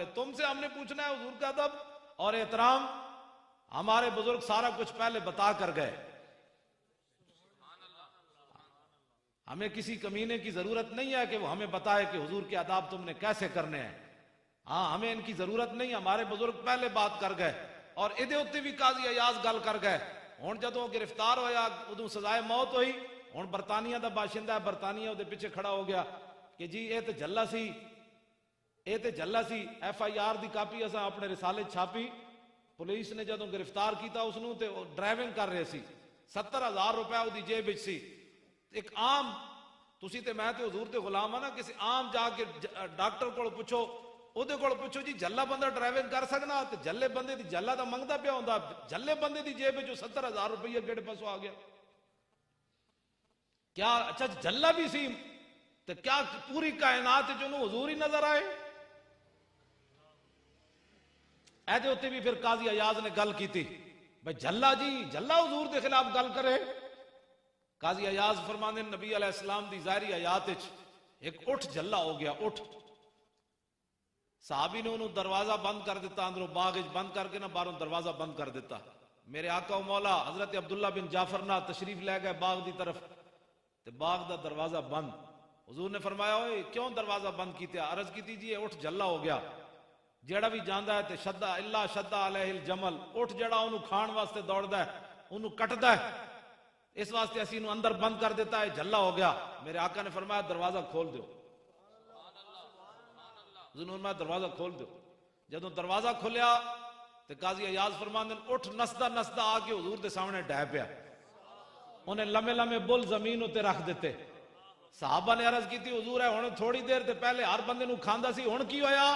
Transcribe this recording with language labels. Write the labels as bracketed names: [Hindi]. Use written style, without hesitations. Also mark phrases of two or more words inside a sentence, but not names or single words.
[Urdu] تم سے ہم نے پوچھنا ہے حضور کا ادب اور احترام؟ ہمارے بزرگ سارا کچھ پہلے بتا کر گئے، ہمیں کسی کمینے کی ضرورت نہیں ہے کہ وہ ہمیں بتائے کہ حضور کے آداب تم نے کیسے کرنے ہیں۔ ہاں ہمیں ان کی ضرورت نہیں، ہمارے بزرگ پہلے بات کر گئے، اور ادھے اتنے بھی قاضی ایاز گل کر گئے۔ [Punjabi] ہوں جدوں گرفتار ہویا ادوں سزائے موت ہوئی، ہوں برطانیہ دا باشندہ ہے، برطانیہ دے پیچھے کھڑا ہو گیا کہ جی اے تے جھلا سی، اے تے جھلا سی۔ ایف آئی آر دی کاپی اساں اپنے رسالے چھاپی، پولیس نے جدوں گرفتار کیتا اس نوں تے ڈرائیونگ کر رہے سی، 70,000 روپے اودی جیب وچ سی۔ ایک عام تسی تے میں تے حضور تے غلام ہاں نا، کسی عام جا کے ڈاکٹر کول پوچھو، اودے کول پوچھو جی جھلا بندہ ڈرائیونگ کر سکنا؟ تے جھلے بندے دی جھلا دا منگدا پیا ہوندا، جھلے بندے دی جیب وچ 70,000 روپیہ کیڑے پاسوں آ گیا؟ کیا اچھا جھلا بھی سی تے کیا پوری کائنات وچ انہوں حضور ہی نظر آئے؟ ایدے ہوتے بھی پھر قاضی ایاز نے گل کیتی، بھئی جھلا جی جھلا حضور دے خلاف گل کرے۔ قاضی ایاز فرماندے نبی علیہ السلام دی ظاہری حیات وچ ایک اٹھ جھلا ہو گیا، اٹھ۔ صحابی نے انہوں دروازہ بند کر دیتا، اندروں باغ بند کر کے نہ باہروں دروازہ بند کر دیتا۔ میرے آقا و مولا حضرت عبداللہ بن جعفر نہ تشریف لے گئے باغ دی طرف، تے باغ دا دروازہ بند۔ حضور نے فرمایا اوئے کیوں دروازہ بند کیتے؟ عرض کیتی جی اٹھ جھلا ہو گیا، جیڑا بھی جاندا ہے تے شدہ اللہ شدہ علیہ الجمل، اٹھ جیڑا انہوں کھان واسطے دوڑدا ہے انہوں کٹدا ہے، اس واسطے اسی انہوں اندر بند کر دیتا ہے، جھلا ہو گیا۔ میرے آقا نے فرمایا دروازہ کھول دیو، حضور نے دروازہ کھول دیو۔ جدوں دروازہ کھولیا تے قاضی ایاز فرماندے اٹھ نسدا نسدا آ کے حضور دے سامنے ڈہ پیا، انہیں لمے لمے بل زمین اتے رکھ دیتے۔ صحابہ نے عرض کی تھی حضور ہے ہن تھوڑی دیر تے پہلے ہر بندے نو کھاندا سی، ہن کی ہویا؟